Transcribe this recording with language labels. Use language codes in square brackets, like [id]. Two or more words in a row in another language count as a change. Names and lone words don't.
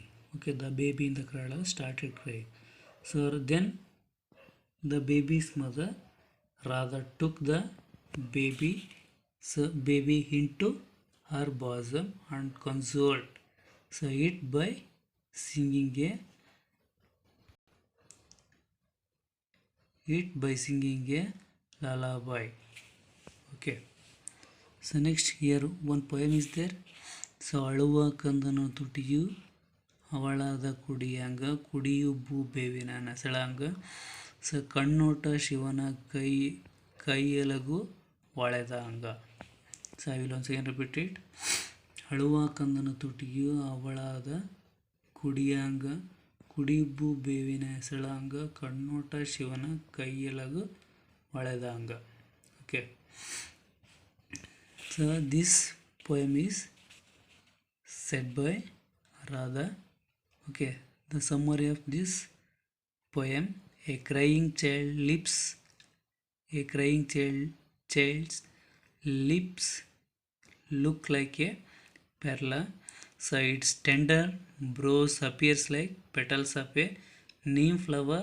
[en] Okay, the baby in the cradle started crying. So then the baby's mother Radha took the baby into her bosom and consoled it by singing a lullaby. Okay. So next here one poem is there. [kn] So ಅಳುವ ಕಂದನ ತುಟಿಯು ಅವಳಾದ ಕುಡಿಯಾಂಗ ಕುಡಿಯುಬ್ಬು ಬೇವಿನ ನಸಳಾಂಗ ಸ ಕಣ್ಣೋಟ ಶಿವನ ಕೈಯಲಗು ಒಳೆದ ಅಂಗ. [en] So I will once again repeat it. [kn] ಅಳುವ ಕಂದನ ತುಟಿಯು ಅವಳಾದ ಕುಡಿಯಾಂಗ ಕುಡಿಯುಬ್ಬು ಬೇವಿನ ಹೆಸಳಾಂಗ ಕಣ್ಣೋಟ ಶಿವನ ಕೈಯಲಗು ಒಳೆದ ಅಂಗ. [en] Okay. So this poem is said by Radha. Okay, the summary of this poem: a crying child's lips look like a perla, so its tender brows appears like petals of a neem flower.